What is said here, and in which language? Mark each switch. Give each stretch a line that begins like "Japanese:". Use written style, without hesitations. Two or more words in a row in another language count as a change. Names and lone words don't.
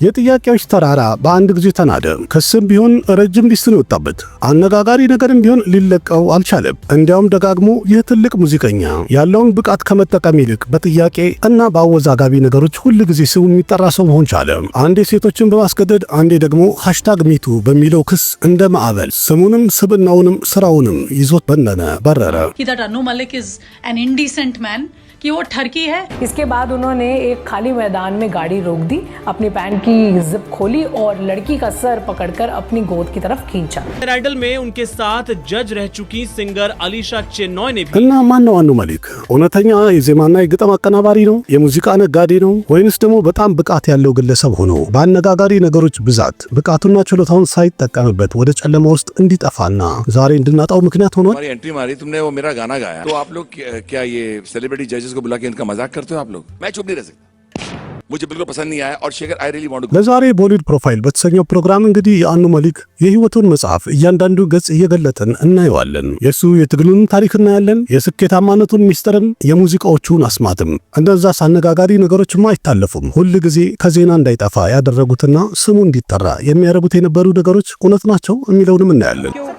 Amharic: የጥያቄዎች ተራራ በአንድ ጊዜ ተናደ። ክስም ቢሆን ረጅም ሊስት ነው የወጣበት። አነጋጋሪ ነገርም ቢሆን ሊለቀው አልቻለም። እንዲያውም ደጋግሞ ይህ ትልቅ ሙዚቀኛ ያለውን ብቃት ከመጠቀም ይልቅ በጥያቄ እና በአወዛጋቢ ነገሮች ሁሉ ጊዜ ስሙ የሚጠራ ሰው መሆን ቻለ። አንዴ ሴቶችን በማስገደድ አንዴ ደግሞ #ሚቱ በሚለው ክስ እንደ ማዕበል ስሙንም ስብናውንም ስራውንም ይዞት በረረ።
English: that Anu Malik is an indecent man
Hindi: कि वो ठरकी है। इसके बाद उन्होंने एक खाली मैदान में गाड़ी रोक दी, अपनी पैंट की जिप खोली और लड़की का सर पकड़कर अपनी गोद की तरफ खींचा। आइडल में उनके साथ जज रह चुकी सिंगर अलीशा चेन्नॉय ने भी
Amharic: እና ማን ነው አኑ መሊክ? እውነተኛ የዜማና የግጥም አቀናባሪ ነው? የሙዚቃ ነጋዴ ነው? ወይንስ ደግሞ በጣም ብቃት ያለው ግለሰብ ሆኖ በአነጋጋሪ ነገሮች ብዛት ብቃቱና ችሎታውን ሳይጠቀምበት ወደ ጨለማ ውስጥ እንዲጠፋና ዛሬ እንድናጣው ምክንያት ሆኗል?
Hindi: हमारी एंट्री मारी तुमने, वो मेरा गाना गाया, तो आप लोग क्या ये
English: celebrity judges
Hindi: को बुला के इनका मजाक करते हो आप लोग? मैं चुप नहीं रह सकता, मुझे बिल्कुल पसंद नहीं आया और शेखर
English: I really want to.
Amharic: ለዛሬ ቦሊውድ ፕሮፋይል በተሰኘው ፕሮግራም እንግዲህ የአኑ መሊክ የህይወቱን መጽሐፍ እያንዳንዱ ገጽ እየገለጠን እናየዋለን። የሱ የትግሉን ታሪክ እናያለን፣ የስኬታማነቱን ሚስጥርም፣ የሙዚቃዎቹን አስማትም። እንደዛ አነጋጋሪ ነገሮችማ አይታለፉም። ሁል ጊዜ ከዜና እንዳይጠፋ ያደረጉትና ስሙ እንዲጠራ የሚያረጉት የነበሩ ነገሮች እውነት ናቸው የሚለውንም እናያለን።